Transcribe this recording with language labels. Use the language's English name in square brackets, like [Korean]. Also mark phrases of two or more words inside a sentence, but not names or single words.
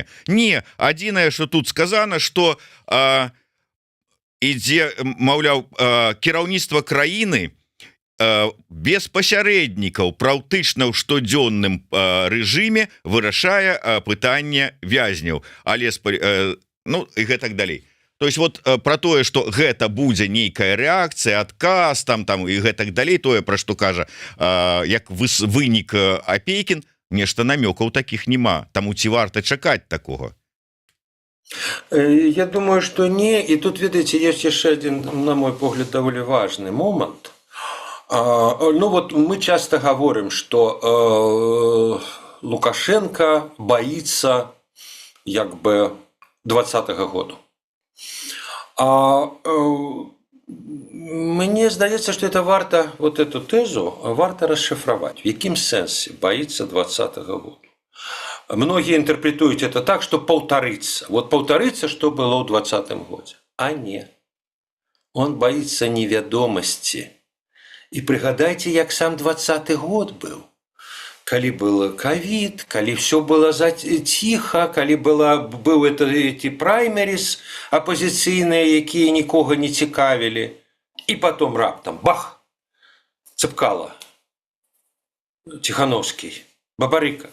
[Belarusian] Не, адзінае, што тут сказана, што ідзе, маўляў, кіраўніцтва краіны без пасярэднікаў практычна ў штодзённым рэжыме вырашае пытанне вязняў, але ну і гэтак далей. [Russian] То есть вот [Belarusian] про тое, что гэта будзе нейкая реакцыя, адказ там і гэтак далей, тое, пра што кажа як вынік Апейкін, нешта намёкаў таких нема. Таму ці варта чакаць такого? [Russian] Я думаю, что не. И тут, видите, есть еще один, [Belarusian] на мой погляд, [Russian] довольно важный момент. Ну вот мы часто говорим, что Лукашенко боится [Belarusian] як бы [Russian] 20-го года. [Belarusian] Мне здаецца, [Russian] что это варта, вот эту тезу варта расшифровать. [Belarusian] В якім сэнсе [Russian] боится 20-го года? Многие интерпретуют это так, что повторится. Вот повторится, что было в 20-м году. А нет. Он боится неведомости. [Belarusian] І прыгадайце, як сам 20-й год быў. Калі был ковид, калі [Russian] все было [Belarusian] ціха, калі быў эти праймерис апозіцыйныя, якія нікога не цікавілі, і потом раптам бах, Цыпкала, Тихановский, Бабарыка.